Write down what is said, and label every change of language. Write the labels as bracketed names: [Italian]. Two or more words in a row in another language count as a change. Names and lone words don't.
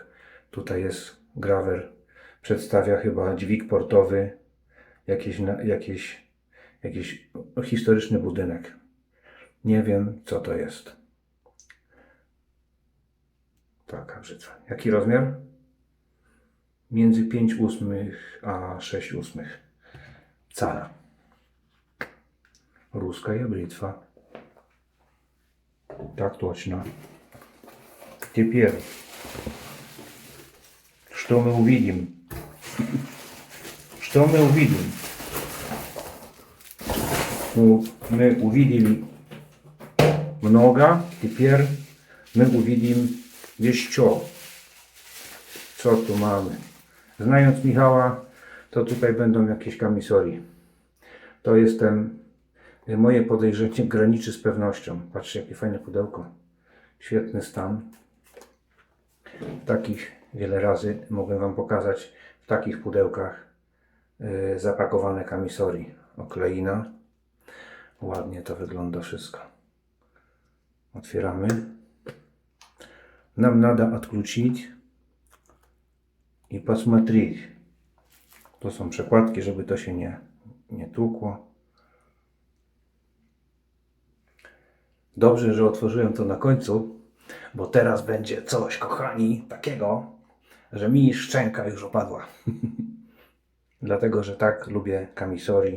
[Polish] Tutaj jest grawer, przedstawia chyba dźwig portowy, jakiś historyczny budynek. Nie wiem, co to jest. Taka brzytwa. Jaki rozmiar? Między 5/8 a 6/8 cala. [Russian] Русская бритва. Так точно. Теперь, что мы увидим? Что мы увидим? Ну, мы увидели много, теперь мы увидим jeszcze. [Polish] Co tu mamy? Znając Michała, to tutaj będą jakieś kamisorii. To moje podejrzenie graniczy z pewnością. Patrzcie, jakie fajne pudełko. Świetny stan. Takich wiele razy mogę Wam pokazać w takich pudełkach zapakowane kamisorii. Okleina. Ładnie to wygląda wszystko. Otwieramy. [Russian] Нам надо отключить i посмотреть. [Polish] To są przekładki, żeby to się nie tłukło. Dobrze, że otworzyłem to na końcu, bo teraz będzie coś, kochani, takiego, że mi szczęka już opadła. Dlatego, że tak lubię kamisorii.